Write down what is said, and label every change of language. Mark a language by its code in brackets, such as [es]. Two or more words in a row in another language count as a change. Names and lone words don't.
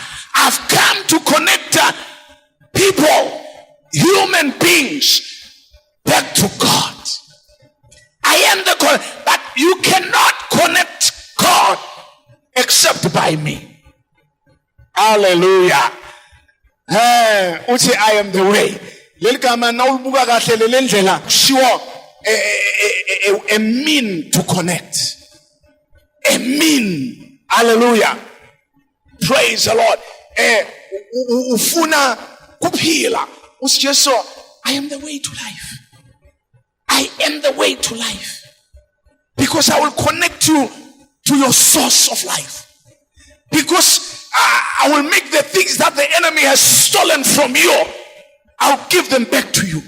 [en] I've come to connect people, human beings, back to God. I am the connector, but you cannot connect God except by me. Hallelujah. Uthi I am the way. [ss] Leligama nawulibuka kahle lendlela [en] sure a mean to connect. A mean. Hallelujah. Praise the Lord. [ss] Ufuna kuphila. UJesu, [en] I am the way to life. I am the way to life. Because I will connect you to your source of life. Because I will make the things that the enemy has stolen from you, I'll give them back to you.